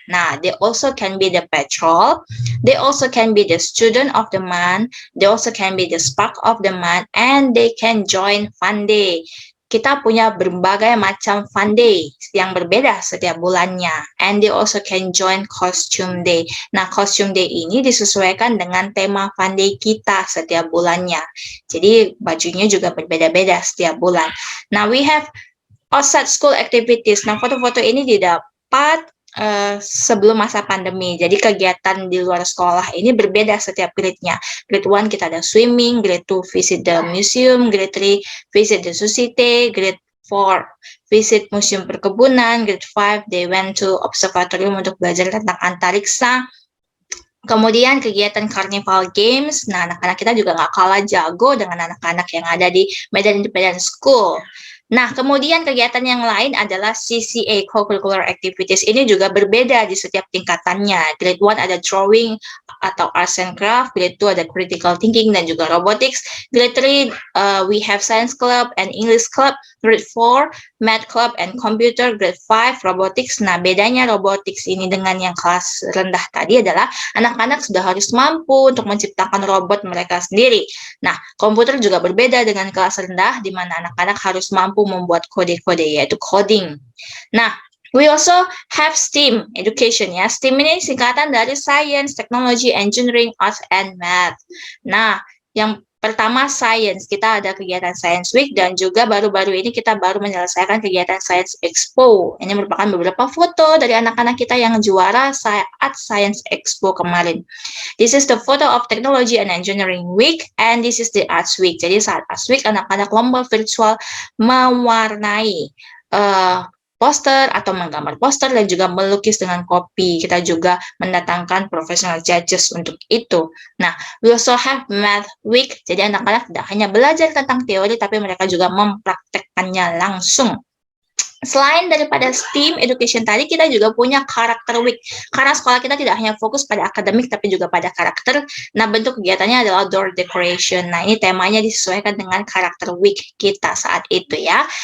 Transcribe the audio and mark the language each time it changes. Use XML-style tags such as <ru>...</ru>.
<en>Nah, they also can be the patrol, they also can be the student of the month, they also can be the spark of the month, and they can join fun day.</en> <id>kita punya berbagai macam fun day yang berbeda setiap bulannya.</id> <en>And they also can join costume day.</en> <id>Nah, costume day ini disesuaikan dengan tema fun day kita setiap bulannya. Jadi bajunya juga berbeda-beda setiap bulan.</id> <en>Nah, we have outside school activities.</en> <id>Nah, foto-foto ini didapat sebelum masa pandemi. Jadi kegiatan di luar sekolah ini berbeda setiap grade-nya.</id> <en>Grade 1</en> <id>kita ada</id> <en>swimming, grade 2 visit the museum, grade 3 visit the society, grade 4 visit</en> <id>museum perkebunan,</id> <en>grade 5 they went to observatorium</en> <id>untuk belajar tentang antariksa. Kemudian kegiatan Carnival Games, nah anak-anak kita juga nggak kalah jago dengan anak-anak yang ada di Medan Independent School. Nah, kemudian kegiatan yang lain adalah CCA, Co-Curricular Activities. Ini juga berbeda di setiap tingkatannya.</id> <en>Grade 1 ada drawing atau arts and craft, grade 2 ada critical thinking</en> <id>dan juga</id> <en>robotics. Grade 3 we have science club and English club. Grade 4 math club and computer. Grade 5 robotics.</en> <id>Nah, bedanya robotics ini dengan yang kelas rendah tadi adalah anak-anak sudah harus mampu untuk menciptakan robot mereka sendiri. Nah, komputer juga berbeda dengan kelas rendah di mana anak-anak harus mampu membuat kode-kode yaitu coding.</id> <en>Nah, we also have STEAM education ya.</en> <id>STEAM ini singkatan dari Science, Technology, Engineering, Arts, and Math. Nah, yang pertama Science, kita ada kegiatan Science Week dan juga baru-baru ini kita baru menyelesaikan kegiatan Science Expo. Ini merupakan beberapa foto dari anak-anak kita yang juara saat Science Expo kemarin.</id> <en>This is the photo of Technology and Engineering Week and this is the Arts Week.</en> <id>Jadi saat Arts Week anak-anak lomba virtual mewarnai poster atau menggambar poster dan juga melukis dengan kopi. Kita juga mendatangkan</id> <en>professional judges</en> <id>untuk itu.</id> <en>Nah, we also have Math Week.</en> <id>Jadi anak-anak tidak hanya belajar tentang teori, tapi mereka juga mempraktekkannya langsung. Selain daripada STEAM education tadi, kita juga punya Character Week. Karena sekolah kita tidak hanya fokus pada akademik, tapi juga pada karakter. Nah, bentuk kegiatannya adalah door decoration. Nah, ini temanya disesuaikan dengan Character Week kita saat itu ya.</id>